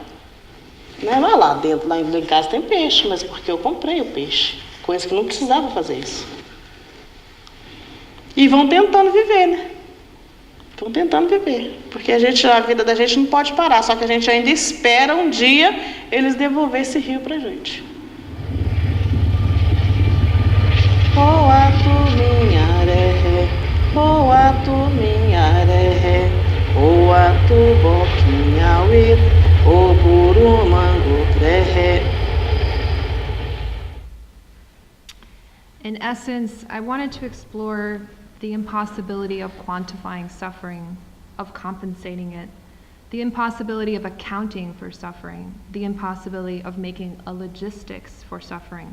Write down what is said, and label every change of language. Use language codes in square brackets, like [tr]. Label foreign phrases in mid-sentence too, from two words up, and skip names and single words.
[pt] Não vai lá dentro, lá em casa tem peixe, mas porque eu comprei o peixe. Coisa que não precisava fazer isso. E vão tentando viver, né? Estão tentando viver. Porque a vida da gente não pode parar, só que a gente ainda espera um dia eles devolver esse rio pra gente. Oatu minharé, oatu minharé, oatu boquinhauê, o burumango trehé. [en] In essence, I wanted to explore the impossibility of quantifying suffering of compensating it, the impossibility of accounting for suffering, the impossibility of making a logistics for suffering.